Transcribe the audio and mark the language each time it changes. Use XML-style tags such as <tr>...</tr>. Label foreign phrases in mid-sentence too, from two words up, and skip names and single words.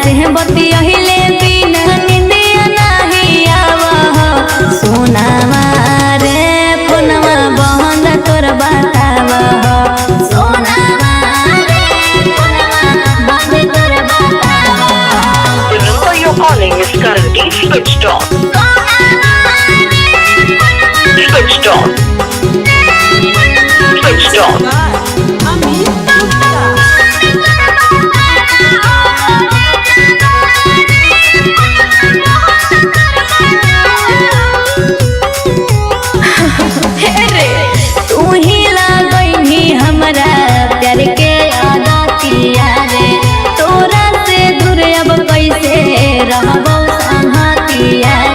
<bho>बतियहिले बिना निंदिया नहीं आवा सोनावा रे फोनवा बंद तोर बतावा सोनावा रे फोनवा बंद तोर बतावा।</bho> <en>The number you're calling is currently switched off. Switched off. Switched off.</en> <bho>तू ही लागई हमरा प्यार के आदतिया रे तोरा से दूर अब कैसे रहबो संगतिया</bho>